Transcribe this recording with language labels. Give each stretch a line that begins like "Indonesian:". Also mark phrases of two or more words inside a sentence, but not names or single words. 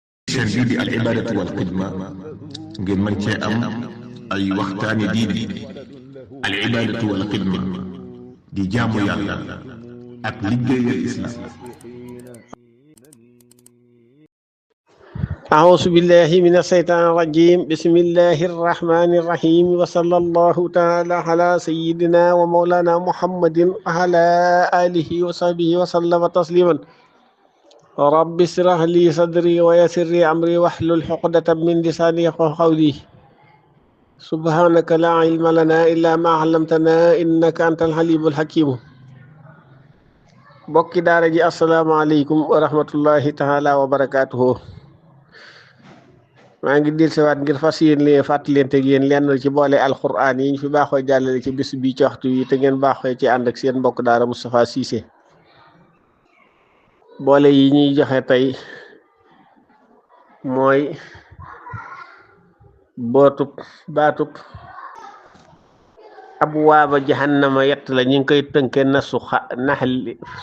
Wolof: chaîne bii di
Arabic: العبادة والخدمة
Wolof: ngeen mën cee am ay waxtaani diine.
Arabic: العبادة والخدمة
Wolof: di jaamu yàlla ak liggéeyal islam.
Arabic: أعوذ بالله من الشيطان الرجيم بسم الله الرحمن الرحيم وصلى الله تعالى على سيدنا ومولانا محمد وعلى آله وصحبه وسلم تسليما رب اشرح لي صدري ويسر لي أمري واحلل عقدة من لساني يفقهوا قولي سبحانك لا علم لنا إلا ما علمتنا إنك أنت العليم الحكيم بوكي دارجي السلام عليكم ورحمة الله تعالى وبركاته.
Wolof: maa ngi dil siwaat ngir fas yéen leen fàttalente ak yéen lenn ci boole alquran yi ñu fi baaxoo jàllale ci bis bi ci waxtu yi te ngeen baaxoo ci ànd ak seen mbokk daara Moustapha Cissé. boole yi ñuy joxe tey mooy baatub
Arabic: أبواب جهنم
Wolof: yett la ñu ngi koy tënke nasu naxli